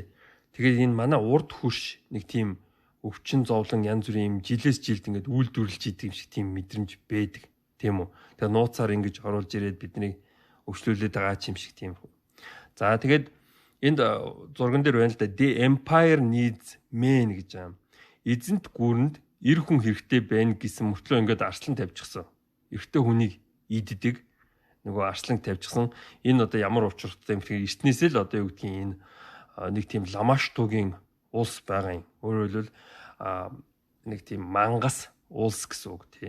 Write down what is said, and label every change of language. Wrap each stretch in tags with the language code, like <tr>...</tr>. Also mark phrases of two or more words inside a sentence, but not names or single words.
<mn>Тэгээд энэ манай урд хурш нэг тийм өвчин зовлон янз бүрийн жилээс жилд ингээд үйлдвэрлэж идэг юм шиг тийм мэдрэмж байдаг. Тийм үү? Тэгээд нууцаар ингэж оруулж ирээд биднийг өвчлүүлээд байгаа юм шиг тийм. За тэгээд энд зурган дээр байна л да.</mn> <en>The Empire needs men</en> <mn>гэж байгаа. Эзэнт гүрэнд эр хүн хэрэгтэй байна гэсэн мөртлөө ингээд арслан тавьчихсан. Эртний хүнийг иддэг нөгөө арслан тавьчихсан. Энэ одоо ямар учиртай юм тэгэхээр эртнээсээ л одоо юу гэдгийг энэ нэг тийм ламаштугийн улс байгаа юм. Өөрөөр хэлбэл нэг тийм мангас улс гэсэн үг тийм.</mn>